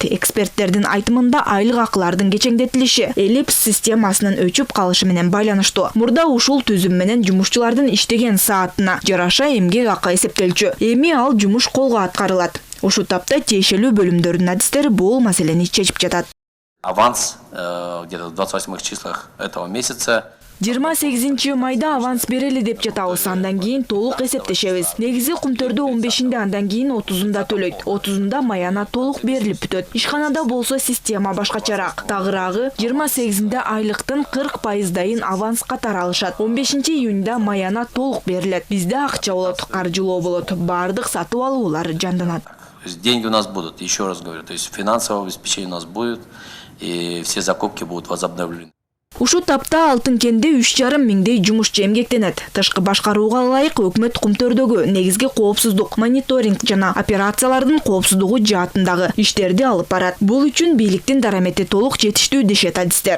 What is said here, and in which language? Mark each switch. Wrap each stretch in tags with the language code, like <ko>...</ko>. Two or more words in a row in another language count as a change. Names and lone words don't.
<ky>Эксперттердин айтымында айлык акылардын кечеңдетилиши эллипс системасынын өчүп калышы менен байланыштуу. Мурда ушул түзүм менен жумушчулардын иштеген саатына жараша эмгек акы эсептелчү. Эми ал жумуш колго аткарылат. Ушул тапта тиешелүү бөлүмдөрдүн адистери бул маселени чечип жатат.</ky> <ru>Аванс где-то в 28 числах этого месяца</ru> <ky>28 майда аванс берели деп жатабыз, андан кийин толук эсептешебиз. Негизи Кумтөрдө 15-нде, андан кийин 30-да төлөйт. 30-да маяна толук берилип бүтөт. Ишканада болсо система башкачараак. Тагыраагы 28-нде айлыктын 40%дайын аванска таралышат. 15-июнда маяна толук берилет. Бизде акча болот, каржылоо болот, баардык сатып алуулар жанданат.</ky> <ru>Деньги у нас будут, еще раз говорю, то есть финансовое обеспечение у нас будет, и все закупки будут возобновлены.</ru> <ky>Ушул тапта алтын кенде 3,5 миңдей жумушчу эмгектенет. Тышкы башкарууга ылайык өкмөт Кумтөрдөгү негизги коопсуздук, мониторинг жана операциялардын коопсуздугу жаатындагы иштерди алып барат. Бул үчүн бийликтин дарамети толук жетиштүү дешет адистер.</ky>